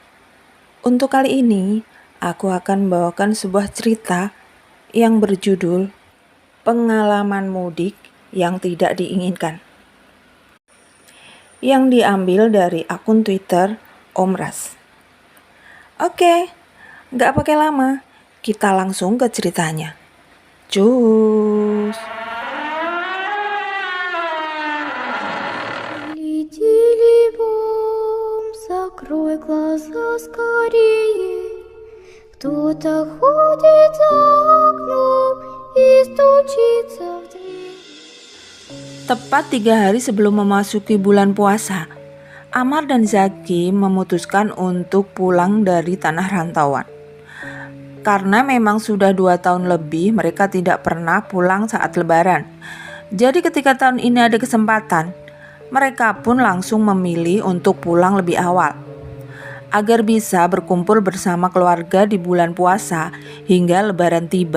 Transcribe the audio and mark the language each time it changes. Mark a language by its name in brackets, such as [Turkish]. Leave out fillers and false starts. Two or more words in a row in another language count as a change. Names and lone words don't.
[Indonesian] Untuk kali ini, aku akan membawakan sebuah cerita yang berjudul Pengalaman Mudik yang Tidak Diinginkan, yang diambil dari akun Twitter Om Ras. Oke, nggak pakai lama, kita langsung ke ceritanya. Cus. [Russian] Летели бом, закрой глаза скорее. Кто-то ходит за окном и стучится в дверь. [Indonesian] Tepat 3 hari sebelum memasuki bulan puasa, Amar dan Zaki memutuskan untuk pulang dari tanah rantauan. Karena memang sudah 2 tahun lebih mereka tidak pernah pulang saat lebaran. Jadi ketika tahun ini ada kesempatan, mereka pun langsung memilih untuk pulang lebih awal, agar bisa berkumpul bersama keluarga di bulan puasa hingga lebaran tiba.